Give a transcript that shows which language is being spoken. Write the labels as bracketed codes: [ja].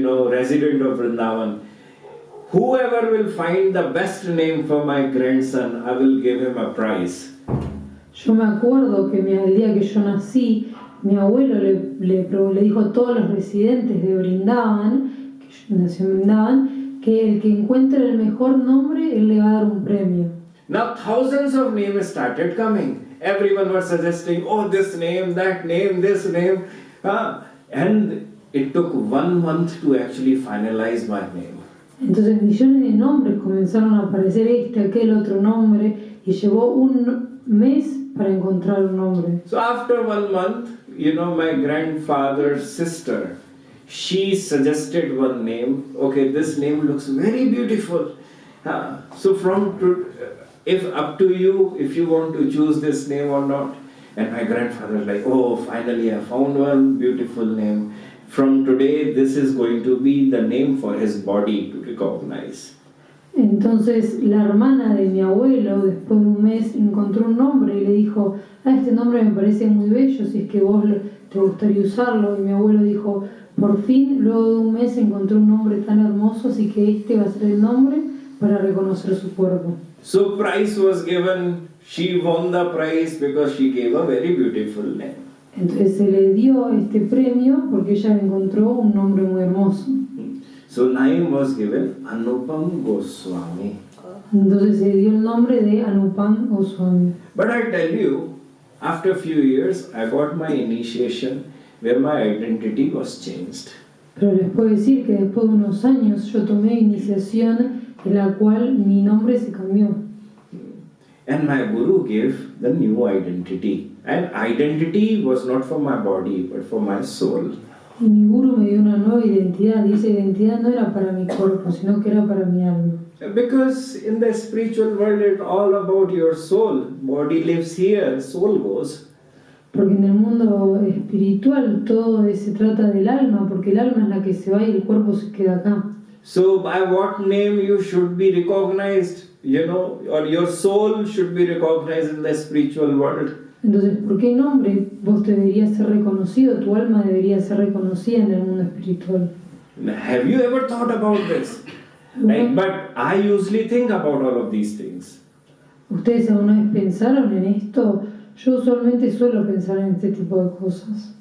[en] resident of Vrindavan. Whoever will find the best name for my grandson, I will give him a prize. [es] Yo me acuerdo que el día que yo nací, mi abuelo le dijo a todos los residentes de Brindavan, que yo nací en Brindavan, que el que encuentre el mejor nombre, él le va a dar un premio. [en] Now thousands of names started coming. Everyone was suggesting, oh, this name, that name, this name. And it took 1 month to actually finalize my name. [es] Entonces millones de nombres comenzaron a aparecer, aquel otro nombre, y llevó un mes para encontrar un nombre. [en] So after 1 month, my grandfather's sister, she suggested one name. Okay, this name looks very beautiful. So if up to you, if you want to choose this name or not. And my grandfather like, oh, finally I found one beautiful name. From today, this is going to be the name for his body to recognize. [es] Entonces la hermana de mi abuelo, después de un mes, encontró un nombre y le dijo, este nombre me parece muy bello, si es que vos te gustaría usarlo. Y mi abuelo dijo, por fin, luego de un mes encontré un nombre tan hermoso, así que este va a ser el nombre para reconocer su cuerpo. [en] So prize was given. She won the prize because she gave a very beautiful name. [es] Entonces se le dio este premio porque ella encontró un nombre muy hermoso. [en] So name was given Anupam Goswami. [es] Entonces se dio el nombre de Anupam Goswami. [en] But I tell you, after a few years, I got my initiation where my identity was changed. [es] Pero les puedo decir que después de unos años yo tomé iniciación en la cual mi nombre se cambió. [en] And my guru gave the new identity. And identity was not for my body, but for my soul. [es] Y mi guru me dio una nueva identidad, y esa identidad no era para mi cuerpo, sino que era para mi alma. [en] Because in the spiritual world, it's all about your soul. Body lives here, soul goes. [es] Porque en el mundo espiritual todo se trata del alma, porque el alma es la que se va y el cuerpo se queda acá. [en] So by what name you should be recognized, or your soul should be recognized in the spiritual world. [es] Entonces, ¿por qué nombre vos deberías ser reconocido, tu alma debería ser reconocida en el mundo espiritual? [en] Have you ever thought about this? But I usually think about all of these things. [es] ¿Ustedes alguna vez pensaron en esto? Yo usualmente suelo pensar en este tipo de cosas.